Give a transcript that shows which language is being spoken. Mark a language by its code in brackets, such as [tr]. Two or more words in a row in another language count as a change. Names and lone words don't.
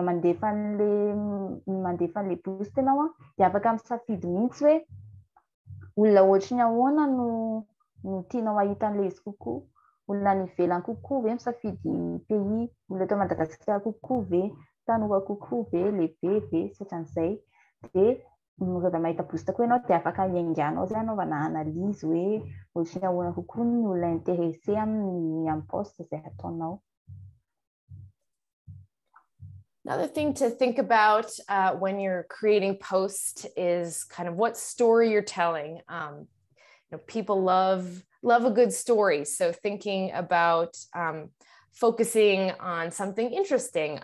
[mg] mandefa an'le boost ianao dia afaka misafidy mihitsy hoe olona ohatra ny ahoana no tianao ahita an'le izy kokoa olona any ivelany kokoa ve misafidy pays olona eto Madagasikara kokoa ve tanora kokoa ve lehibe ve sy ohatran'izay dia rehefa mahita boost koa ianao dia afaka ianganao zay anaovana analyse hoe ohatra ny ahoana kokoa ny olona intéressé amin'ny poste izay ataonao. [en] Another thing to think about when you're creating posts is kind of what story you're telling. People love a good story. So thinking about focusing on something interesting.